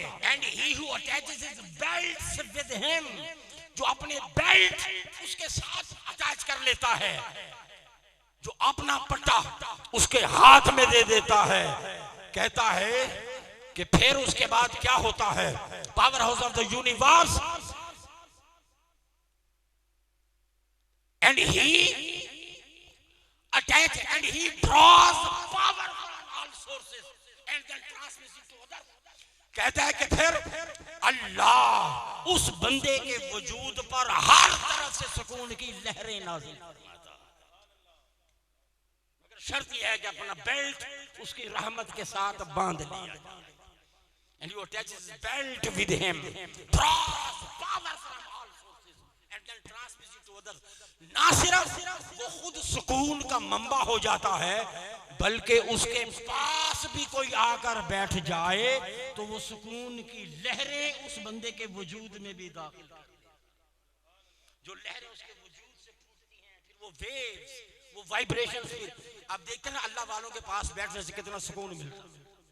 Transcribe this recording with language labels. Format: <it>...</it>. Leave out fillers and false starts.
<en>And he who attaches his belts with him,</en> <hi>जो अपने belt उसके साथ अटैच कर लेता है, जो अपना पट्टा उसके हाथ में दे देता है, कहता है कि फिर उसके बाद क्या होता है,</hi> <en>Power house of the universe, and he attach and he draws power from all sources and then transmits it to others।</en> <hi>कहता है कि फिर अल्लाह उस बंदे के वजूद पर हर तरफ से सुकून की लहरें नाज़िल फरमाता है, मगर शर्त यह है कि अपना बेल्ट उसकी रहमत के साथ बांध लिया जाए।</hi> <en>And you attach his belt with him, draws power from all sources and then transmits it to others।</en> <hi>ना सिर्फ वो खुद सुकून का मंबा हो जाता है, बल्कि उसके पास भी कोई आकर बैठ जाए तो वो सुकून की लहरें उस बंदे के वजूद में भी दाखिल कर देती हैं। जो लहरें उसके वजूद से फूटती हैं, फिर वो वेव्स, वो वाइब्रेशंस, फिर आप देखते हैं ना अल्लाह वालों के पास बैठने से कितना सुकून मिलता है।</hi>